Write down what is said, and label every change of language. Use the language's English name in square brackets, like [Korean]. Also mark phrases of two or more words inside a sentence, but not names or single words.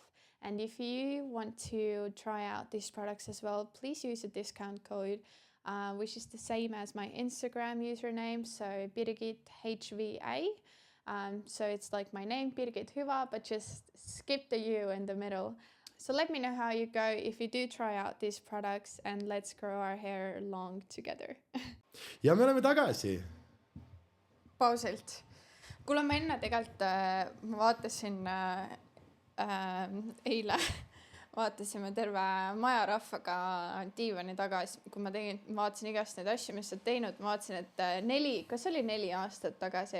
[English] And if you want to try out these products as well, please use a discount code which is the same as my Instagram username, so Birgit HVA. So it's like my name, Birgit Hyvä, but just skip the U in the middle. So let me know how you go if you do try out these products and let's grow our hair long together. [Estonian] Ja me oleme tagasi. Pausilt. Kuule, ma enne tegelikult ma vaatasin eile vaatasime terve majarahvaga diivani taga, kui ma vaatasin igast neid asju, mis sa teinud, ma vaatasin, et kas oli 4 aastat tagasi?